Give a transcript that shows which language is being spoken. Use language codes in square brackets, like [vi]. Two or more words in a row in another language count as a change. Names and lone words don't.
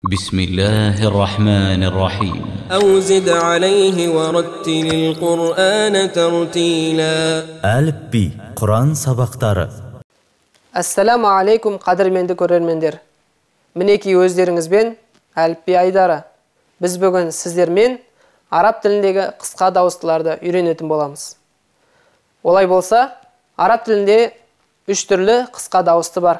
[ar] بسم الله الرحمن الرحيم أو زد عليه ورتل القرآن ترتيلا. [kk] Әліпби, Құран сабақтары. [ar] السلام عليكم, [kk] қадірменді көрермендер. Мінеки өздеріңізбен әліпби айдары. Біз бүгін сіздермен араб тіліндегі қысқа дауыстыларды үйренетін боламыз. Олай болса, араб тілінде 3 түрлі қысқа дауысты бар.